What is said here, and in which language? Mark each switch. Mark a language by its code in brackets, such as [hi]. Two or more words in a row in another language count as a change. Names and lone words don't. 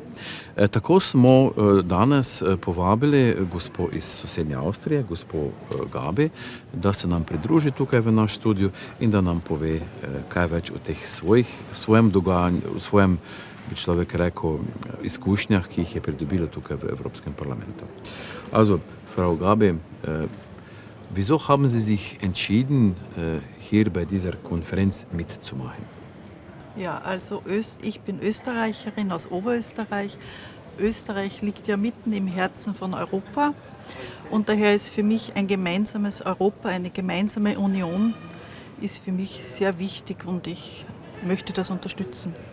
[sl] Tako smo danes povabili gospo iz sosednje Avstrije, gospo Gabi, da se nam pridruži tukaj v naš studio in da nam pove kaj več o teh svojem dogajanju, o svojem, bi človek rekel, izkušnjah, ki jih je pridobila tukaj v Evropskem parlamentu. [de] Also, Frau Gabi, wieso haben Sie sich entschieden, hier bei dieser Konferenz mitzumachen? Ja, also ich bin Österreicherin aus Oberösterreich. Österreich liegt ja mitten im Herzen von Europa und daher ist für mich ein gemeinsames Europa, eine gemeinsame Union, ist für mich sehr wichtig und ich möchte das unterstützen.